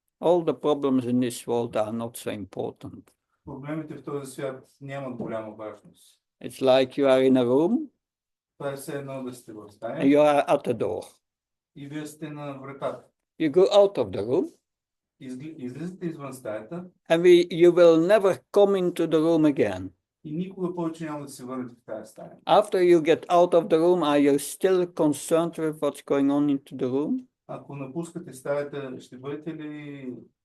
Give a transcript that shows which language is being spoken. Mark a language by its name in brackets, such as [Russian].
[English] All the problems in this world are not so important. [Bulgarian] Проблемите в този свят нямат голяма важност. [English] It's like you are in a room [Bulgarian] Това е все едно да сте в [English] and [Bulgarian] стая [English] you are at the door. [Bulgarian] и вие сте на вратата. [English] You go out of the room [Bulgarian] Излизате извън стаята [English] and you will never come into the room again. [Bulgarian] и никога повече няма да се върнете в тази стая. [English] After you get out of the room, are you still concerned with what's going on into the room? [Bulgarian] Ако напускате стаята, ще бъдете ли...